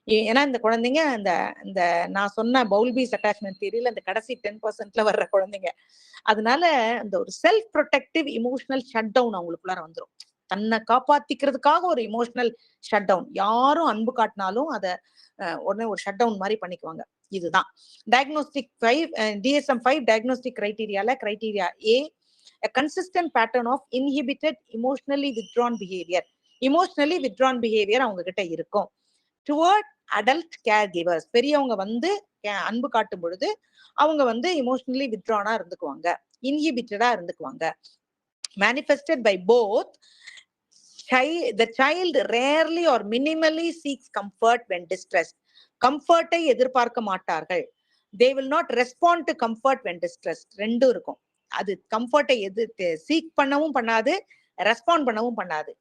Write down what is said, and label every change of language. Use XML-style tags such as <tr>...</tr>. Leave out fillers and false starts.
<ta>ஏன்னா இந்த குழந்தைங்க இந்த நான் சொன்ன பவுல்பீஸ் அட்டாச்மெண்ட் தியரியில இந்த கடைசி 10% வர்ற குழந்தைங்க. அதனால இந்த ஒரு self protective emotional shut down அவங்களுக்குள்ளார வந்துடும். தன்னை காப்பாத்திக்கிறதுக்காக ஒரு இமோஷனல் ஷட் டவுன், யாரும் அன்பு காட்டினாலும் அதை உடனே ஒரு ஷட் டவுன் மாதிரி பண்ணிக்குவாங்க. இதுதான் diagnostic 5 DSM-5 diagnostic கிரைட்டீரியால criteria A,</ta> <en>a consistent pattern of inhibited emotionally withdrawn behavior.</en> <ta>Emotionally withdrawn behaviour அவங்க கிட்ட இருக்கும். டுவர்ட் அடல்ட் கேர் கிவர்ஸ், பெரியவங்க வந்து அன்பு காட்டும் பொழுது அவங்க வந்து emotionally வித்ட்ரானா இருந்துக்குவாங்க, இன்ஹிபிட்டடா இருந்துக்குவாங்க.</ta> <en>Manifested by both the child rarely or minimally seeks comfort when distressed.</en> <ta>கம்ஃபர்ட்டை எதிர்பார்க்க மாட்டார்கள்.</ta> <en>they will not respond to comfort when distressed.</en> <ta>ரெண்டும் இருக்கும். அது கம்ஃபர்ட்டை சீக் பண்ணவும் பண்ணாது, ரெஸ்பாண்ட் பண்ணவும் பண்ணாது.</ta>